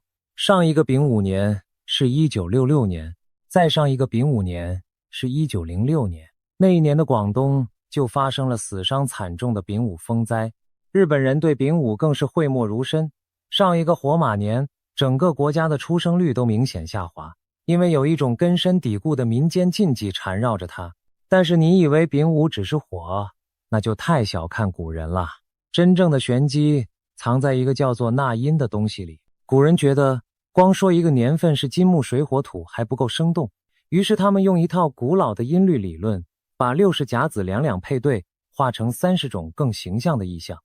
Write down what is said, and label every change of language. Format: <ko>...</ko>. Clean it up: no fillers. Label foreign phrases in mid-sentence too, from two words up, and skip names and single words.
<zh>上一個丙午年是1966年，再上一個丙午年是1906年。那一年的廣東就發生了死傷慘重的丙午風災，日本人對丙午更是諱莫如深。上一個火馬年，整個國家的出生率都明顯下滑，因為有一種根深蒂固的民間禁忌纏繞着它。但是你以為丙午只是火，那就太小看古人了。真正的玄機藏在一個叫做納音的東西裡。古人覺得光說一個年份是金木水火土還不夠生動，於是他們用一套古老的音律理論，把60甲子兩兩配對，畫成30種更形象的意象。</zh>